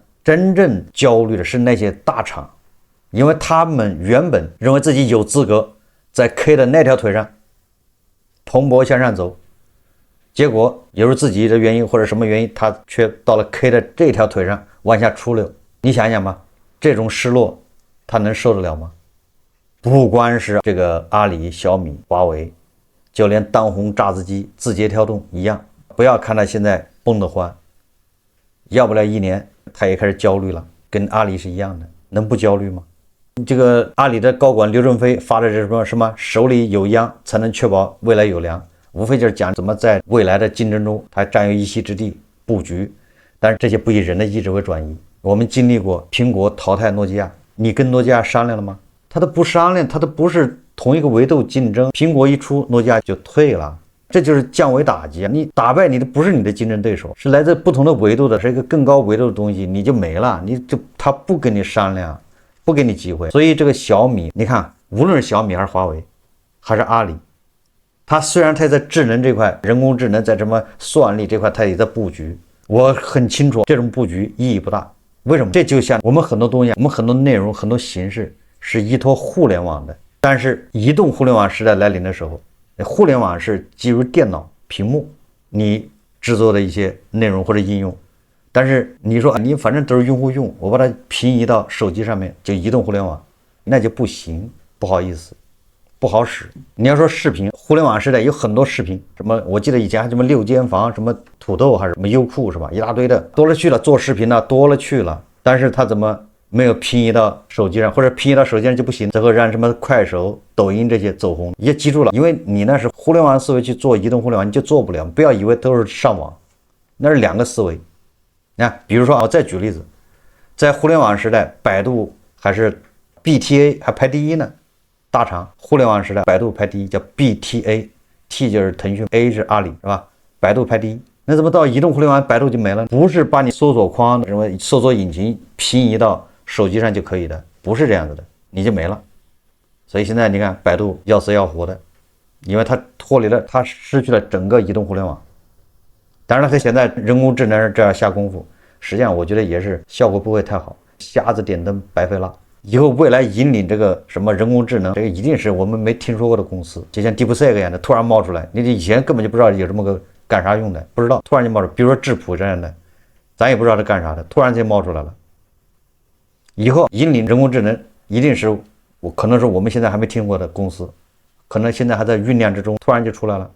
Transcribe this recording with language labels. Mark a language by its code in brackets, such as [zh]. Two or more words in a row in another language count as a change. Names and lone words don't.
[zh] 真正焦慮的是那些大厂，因为他们原本認為自己有資格在 K 的那條腿上蓬勃向上走，結果由於自己的原因或者什麼原因，他卻到了 K 的這條腿上往下出溜。你想想吧，這種失落他能受得了嗎？不光是這個阿里、小米、華為，就連當紅炸子雞字節跳動一樣，不要看他現在崩得歡，要不了1年他也開始焦慮了，跟阿里是一樣的，能不焦慮嗎？這個阿里的高管劉振飛發的是什麼手裡有央才能確保未來有糧，無非就是講怎麼在未來的競爭中他佔有一席之地布局，但是這些不以人的意志為轉移。我們經歷過蘋果淘汰諾基亞，你跟諾基亞商量了嗎？他都不商量，他都不是同一個維度競爭，蘋果一出諾基亞就退了，這就是降維打擊。你打敗你的不是你的競爭對手，是來自不同的維度的，是一個更高維度的東西，你就沒了，他不跟你商量，不給你機會。所以這個小米，你看無論是小米還是華為還是阿里，他雖然他在智能這塊，人工智能在什麼算力這塊他也在布局，我很清楚這種布局意義不大。為什麼？這就像我們很多東西，我們很多內容很多形式是依托互聯網的，但是移動互聯網時代來臨的時候，互聯網是基於電腦屏幕你制作的一些內容或者應用，但是你說你反正都是用戶用，我把它平移到手機上面就移動互聯網，那就不行，不好意思，不好使。你要說視頻，互聯網時代有很多視頻，什麼我記得以前還什麼6間房，什麼土豆還是什麼優酷是吧，一大堆的多了去了，做視頻的多了去了，但是它怎麼沒有平移到手機上，或者平移到手機上就不行，最後讓什麼快手、抖音這些走紅。也記住了，因為你那是互聯網思維去做移動互聯網，你就做不了。不要以為都是上網，那是兩個思維。你看，比如說我再舉例子，在互聯網時代，百度還是 BTA 還排第一呢，大廠。互聯網時代，百度排第一，叫 BTA，T 就是騰訊 ，A 是阿里，是吧？百度排第一。那怎麼到移動互聯網，百度就沒了？不是把你搜索框什麼搜索引擎平移到手機上就可以的，不是這樣子的，你就沒了。所以現在你看百度要死要活的，因為它脫離了，它失去了整個移動互聯網。當然它現在人工智能這樣下功夫，實際上我覺得也是效果不會太好，瞎子點燈白費蠟。以後未來引領這個什麼人工智能，這個一定是我們沒聽說過的公司，就像 DeepSeek 一樣的突然冒出來，你以前根本就不知道有這麼個幹啥用的，不知道突然就冒出來，比如說質樸這樣的，咱也不知道它幹啥的，突然就冒出來了。以後引領人工智能一定是可能是我們現在還沒聽過的公司，可能現在還在醞釀之中，突然就出來了。